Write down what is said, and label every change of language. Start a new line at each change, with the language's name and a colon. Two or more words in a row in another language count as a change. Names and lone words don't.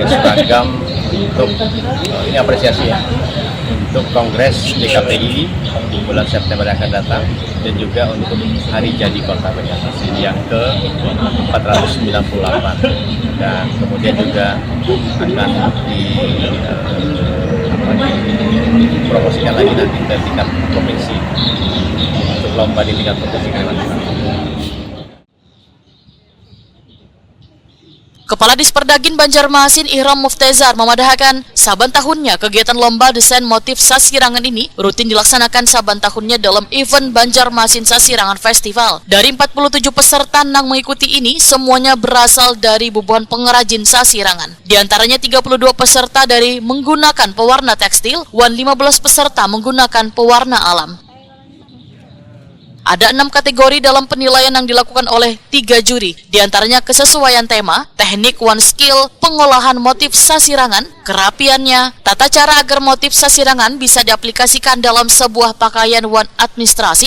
Indonesian: seragam untuk ini apresiasi ya, untuk kongres DKPI di bulan September yang akan datang, dan juga untuk hari jadi Kota Banjarmasin yang ke-498, dan kemudian juga akan dipromosikan lagi nanti ke tingkat provinsi untuk lomba di tingkat provinsi Kalimantan. Kepala Disperdagin Banjarmasin Ihram Muftezar memadahkan saban tahunnya kegiatan lomba desain motif sasirangan ini rutin dilaksanakan saban tahunnya dalam event Banjarmasin Sasirangan Festival. Dari 47 peserta yang mengikuti ini semuanya berasal dari bubuhan pengrajin sasirangan. Di antaranya 32 peserta dari menggunakan pewarna tekstil, dan 15 peserta menggunakan pewarna alam. Ada 6 kategori dalam penilaian yang dilakukan oleh 3 juri, diantaranya kesesuaian tema, teknik one skill, pengolahan motif sasirangan, kerapiannya, tata cara agar motif sasirangan bisa diaplikasikan dalam sebuah pakaian one administrasi.